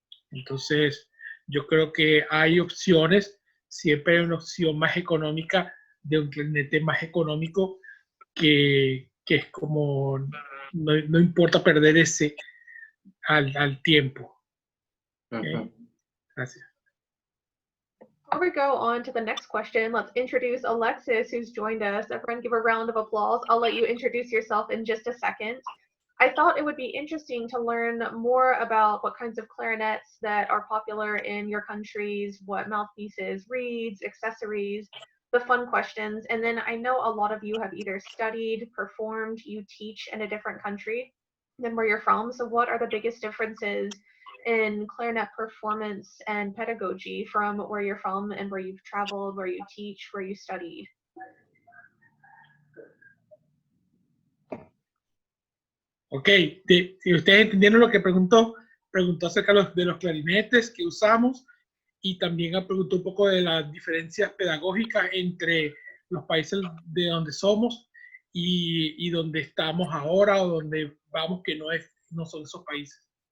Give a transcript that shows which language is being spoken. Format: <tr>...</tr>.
<es>Entonces, yo creo que hay opciones, siempre hay una opción más económica, de un clarinete más económico, que es como, no importa perder ese al tiempo. Okay. Gracias.</es> <en>Before we go on to the next question, let's introduce Alexis, who's joined us. Everyone give a round of applause. I'll let you introduce yourself in just a second. I thought it would be interesting to learn more about what kinds of clarinets that are popular in your countries, what mouthpieces, reeds, accessories, the fun questions. And then I know a lot of you have either studied, performed, you teach in a different country than where you're from. So what are the biggest differences in clarinet performance and pedagogy from where you're from and where you've traveled, where you teach, where you studied?</en> <es>Ok, si ustedes entendieron lo que preguntó, preguntó acerca de los clarinetes que usamos y también preguntó un poco de las diferencias pedagógicas entre los países de donde somos y donde estamos ahora o donde vamos, que no son esos países.</es>